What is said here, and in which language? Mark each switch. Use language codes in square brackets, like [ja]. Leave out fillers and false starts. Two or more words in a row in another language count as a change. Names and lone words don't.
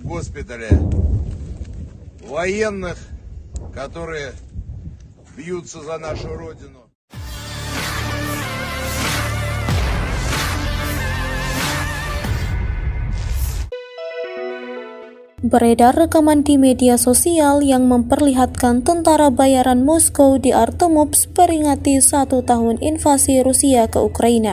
[ru] в госпитале военных, которые бьются за нашу Родину. [id] Beredar rekaman di media sosial yang memperlihatkan tentara bayaran Moskow di Artemovsk peringati 1 tahun invasi Rusia ke Ukraina.